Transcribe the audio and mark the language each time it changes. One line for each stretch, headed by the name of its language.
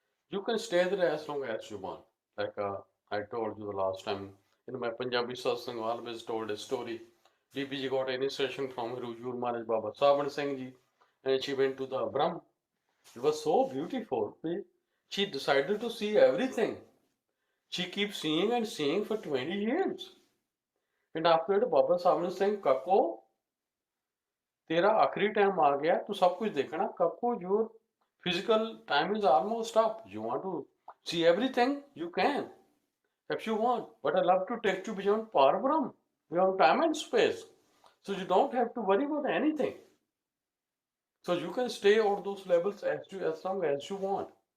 English: You can stay there as long as you want. Like I told you the last time in my Punjabi satsang, I always told a story. DPG got an instruction from Huzur Maharaj Baba Sawan Singh ji, and she went to the Brahm. It was so beautiful. She decided to see everything. She keeps seeing and seeing for 20 years. And after that,
Hindi: Baba Sawan Singh, Kakko, तेरा आखिरी time आ गया, तू सब कुछ देखना.
English: Kakko, your physical time is almost up. You want to see everything? You can, if you want. But I love to take you beyond Parabram, beyond time and space. So you don't have to worry about anything. So you can stay on those levels as long as you want.